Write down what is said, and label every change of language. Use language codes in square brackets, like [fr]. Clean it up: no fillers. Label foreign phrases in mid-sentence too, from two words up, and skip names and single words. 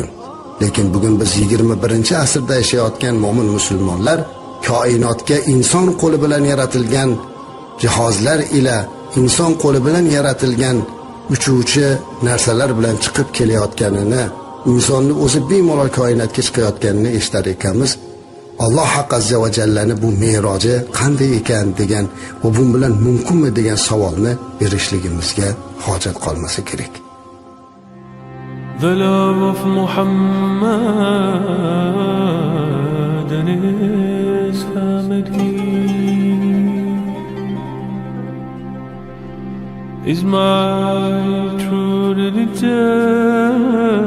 [uz] Lekin bugun biz 21-asrda yashayotgan mo'min musulmonlar koinotga inson qo'li bilan yaratilgan jihozlar ila inson qo'li bilan yaratilgan uchuvchi narsalar bilan chiqib kelayotganini, insonni o'zi bemalol koinotga chiqayotganini eshitar ekanmiz. Alloh azza va jallani bu me'roji qanday ekan degan va bu bilan mumkinmi degan savolni berishligimizga hojat qolmasa kerak. [en] The love of Muhammad and his family is my true religion.